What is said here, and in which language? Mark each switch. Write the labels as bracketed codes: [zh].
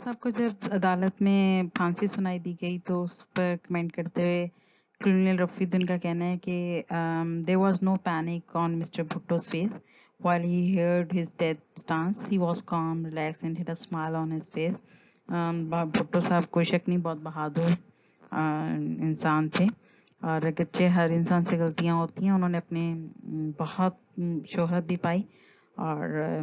[ur] بھٹو صاحب کو جب عدالت میں پھانسی سنائی دی گئی تو اس پر کمنٹ کرتے ہوئے کلونل رفیع الدین کا کہنا ہے کہ [en] there was no panic on Mr. Bhutto's face while he heard his death stance. He was calm, relaxed and had a smile on his face. [ur] Bhutto صاحب کوئی شک نہیں بہت بہادر انسان تھے اور اگرچہ ہر انسان سے غلطیاں ہوتی ہیں انہوں نے اپنے بہت شہرت بھی پائی اور